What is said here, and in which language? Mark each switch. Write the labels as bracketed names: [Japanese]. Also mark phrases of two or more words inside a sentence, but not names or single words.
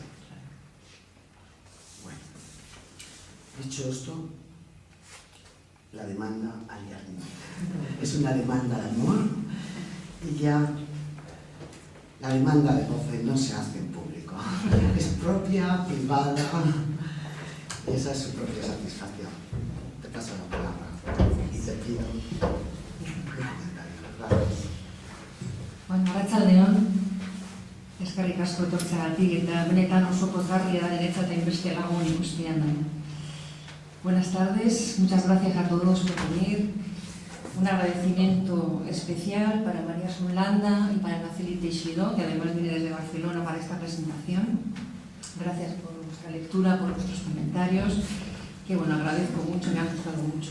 [Spanish] Bueno, dicho esto, la demanda alienada es una demanda de amor y ya la demanda de goce no se hace en público, es propia, privada, y esa es su propia satisfacción. Te paso la palabra y te pido un comentario. Gracias. [Basque] Bueno, arratsaldeon, eskerrik asko etortzeagatik eta benetan oso pozgarria da niretzat hainbeste lagun ikustean da. [Spanish] Buenas tardes, muchas gracias a todos por venir. Un agradecimiento especial para María Sunlanda y para Araceli Teixidó, que además viene desde Barcelona para esta presentación. Gracias por vuestra lectura, por vuestros comentarios, que bueno, agradezco mucho, me ha gustado mucho.